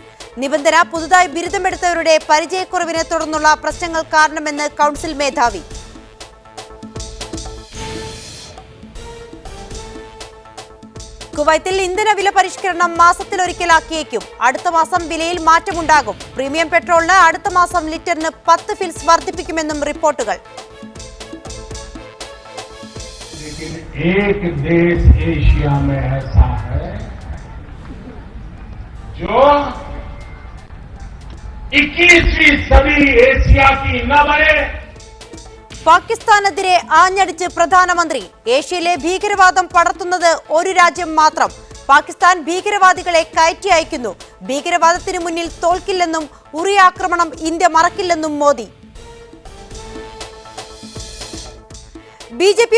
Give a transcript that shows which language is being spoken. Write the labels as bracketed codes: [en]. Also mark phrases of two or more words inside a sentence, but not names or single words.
[ml] നിബന്ധന പുതുതായി ബിരുദമെടുത്തവരുടെ പരിചയക്കുറവിനെ തുടർന്നുള്ള പ്രശ്നങ്ങൾ കാരണമെന്ന് കൗൺസിൽ മേധാവി. കുവൈത്തിൽ ഇന്ധന വില പരിഷ്കരണം മാസത്തിലൊരിക്കലാക്കിയേക്കും. അടുത്ത മാസം വിലയിൽ മാറ്റമുണ്ടാകും. പ്രീമിയം പെട്രോളിന് അടുത്ത മാസം ലിറ്ററിന് 10 ഫിൽസ് വർദ്ധിപ്പിക്കുമെന്നും റിപ്പോർട്ടുകൾ. [hi] एक देश एशिया में ऐसा है जो 21वीं सदी एशिया की न बने. [ml] പാകിസ്ഥാനെതിരെ ആഞ്ഞടിച്ച് പ്രധാനമന്ത്രി. ഏഷ്യയിലെ ഭീകരവാദം പടർത്തുന്നത് ഒരു രാജ്യം മാത്രം. പാകിസ്ഥാൻ ഭീകരവാദികളെ കയറ്റി അയക്കുന്നു. ഭീകരവാദത്തിന് മുന്നിൽ തോൽക്കില്ലെന്നും ഉറി ആക്രമണം ഇന്ത്യ മറക്കില്ലെന്നും മോദി. ബി.ജെ.പി.